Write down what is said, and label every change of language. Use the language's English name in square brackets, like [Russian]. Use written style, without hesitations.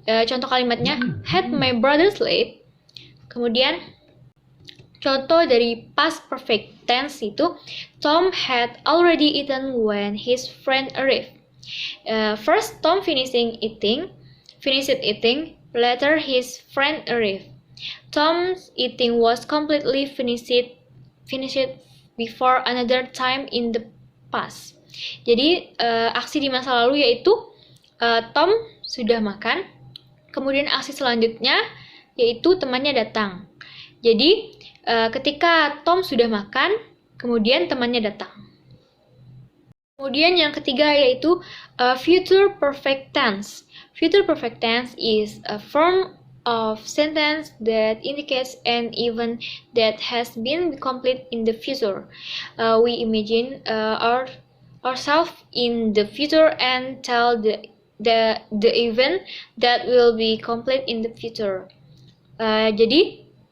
[Indonesian] Contoh kalimatnya, [English] had my brother slept. [Indonesian] Kemudian contoh dari past perfect tense itu, [English] Tom had already eaten when his friend arrived. First, Tom finished eating. Later, his friend arrived. Tom's eating was completely finished before another time in the past. [Indonesian] Jadi, aksi di masa lalu yaitu Tom sudah makan. Kemudian aksi selanjutnya yaitu temannya datang. Jadi, ketika Tom sudah makan, kemudian temannya datang. Kemudian yang ketiga yaitu future perfect tense. [English] Future perfect tense is a form of sentence that indicates an event that has been complete in the future. We imagine ourselves in the future and tell the event that will be complete in the future. Jadi